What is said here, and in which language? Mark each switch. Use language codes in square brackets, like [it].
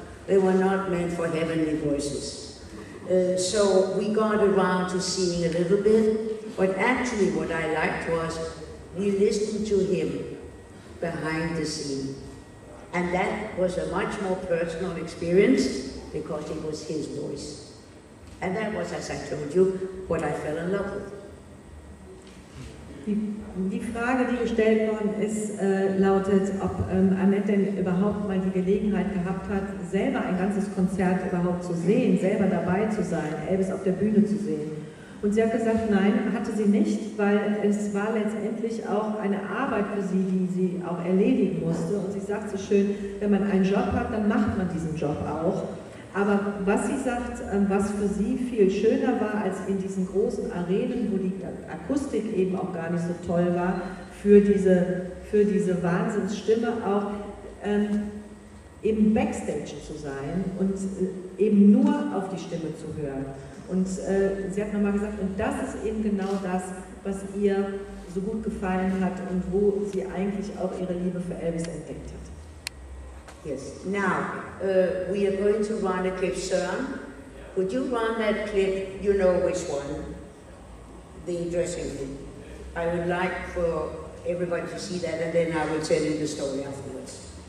[en] They were not meant for heavenly voices. So we got around to seeing a little bit, but actually what I liked was we listened to him behind the scene. And that was a much more personal experience because it was his voice. And that was, as I told you, what I fell in love with. [de] Die Frage, die gestellt worden ist, lautet, ob Annett denn überhaupt mal die Gelegenheit gehabt hat, selber ein ganzes Konzert überhaupt zu sehen, selber dabei zu sein, Elvis auf der Bühne zu sehen. Und sie hat gesagt, nein, hatte sie nicht, weil es war letztendlich auch eine Arbeit für sie, die sie auch erledigen musste. Und sie sagt so schön, wenn man einen Job hat, dann macht man diesen Job auch. Aber was sie sagt, was für sie viel schöner war als in diesen großen Arenen, wo die Akustik eben auch gar nicht so toll war, für diese Wahnsinnsstimme auch eben Backstage zu sein und eben nur auf die Stimme zu hören. Und sie hat nochmal gesagt, und das ist eben genau das, was ihr so gut gefallen hat und wo sie eigentlich auch ihre Liebe für Elvis entdeckt hat. [en] Yes. Now, we are going to run a clip, Søren. Would you run that clip, you know which one? The dressing room. I would like for everybody to see that, and then I will tell you the story afterwards.